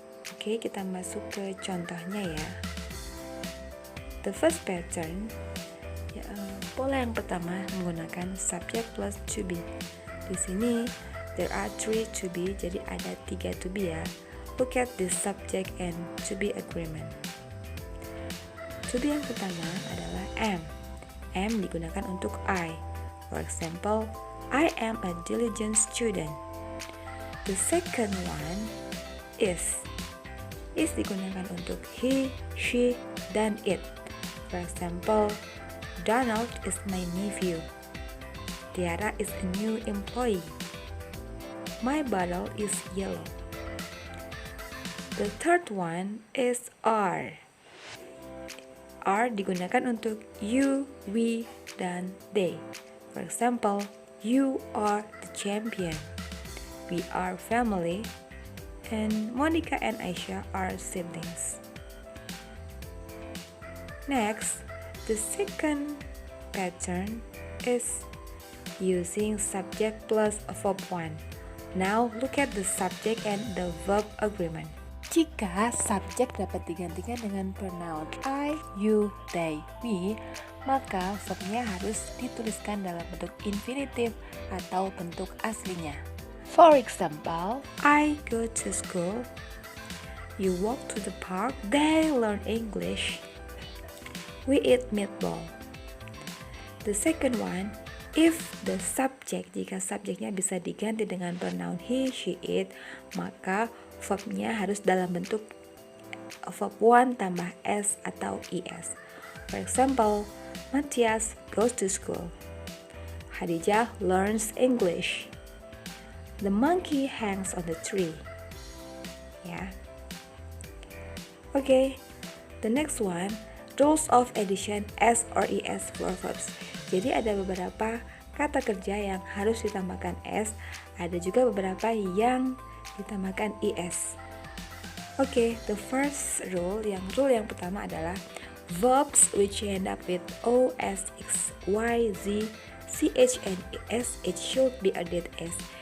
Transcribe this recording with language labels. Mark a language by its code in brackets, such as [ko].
[id] Oke, kita masuk ke contohnya ya. [en] The first pattern, [id] pola yang pertama menggunakan subject plus to be. Di sini [en] there are [id] 3 to be, jadi ada 3 to be ya. [en] Look at the subject and to be agreement. [id] To be yang pertama adalah am. Am digunakan untuk I. [en] For example, I am a diligent student. The second one is. [id] Is digunakan untuk he, she, dan it. [en] For example, Donald is my nephew. Tiara is a new employee. My bottle is yellow. The third one is are. [id] Are digunakan untuk you, we, dan they. [en] For example, you are the champion. We are family. And Monica and Aisha are siblings. Next, the second pattern is using subject plus verb 1. Now look at the subject and the verb agreement. [id] Jika subjek dapat digantikan dengan pronoun I, you, they, we, maka verbnya harus dituliskan dalam bentuk infinitive atau bentuk aslinya. [en] For example, I go to school. You walk to the park. They learn English. We eat meatball. The second one, If the subject, [id] jika subjeknya bisa diganti dengan pronoun he, she, it, maka verbnya harus dalam bentuk verb 1 tambah s atau es. [en] For example, Matthias goes to school. Khadijah learns English. The monkey hangs on the tree. Ya. Okay, the next one, rules of addition s or es for verbs. [id] Jadi ada beberapa kata kerja yang harus ditambahkan s, ada juga beberapa yang ditambahkan es. [en] Okay, the first rule [id] yang pertama adalah [en] verbs which end up with o, s, x, y, z, ch, and sh should be added s.